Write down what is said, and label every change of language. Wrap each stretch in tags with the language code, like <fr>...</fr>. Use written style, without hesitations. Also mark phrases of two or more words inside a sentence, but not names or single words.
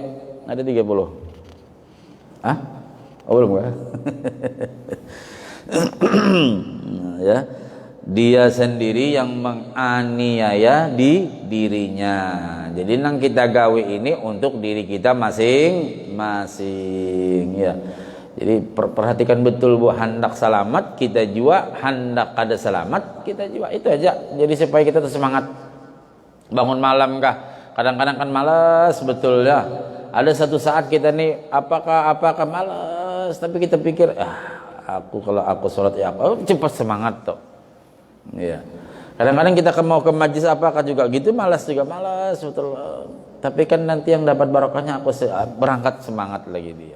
<id>Ada 30. Oh belum kan? Ya. dia sendiri yang menganiaya di dirinya.</id> <bjn>Jadi nang kita gawe ini untuk diri kita masing-masing ya.</bjn> <id>Jadi perhatikan betul Bu,</id> <bjn>hendak selamat kita jua, hendak kada selamat kita jua, itu aja.</bjn> <id>Jadi supaya kita semangat. Bangun malam kah? Kadang-kadang kan malas betul ya. Ada satu saat kita nih apakah malas, tapi kita pikir kalau aku sholat ya aku cepat semangat toh. Iya. Kadang-kadang kita mau ke majlis apakah juga gitu, malas betul. Tapi kan nanti yang dapat barokahnya aku berangkat semangat lagi dia.</id>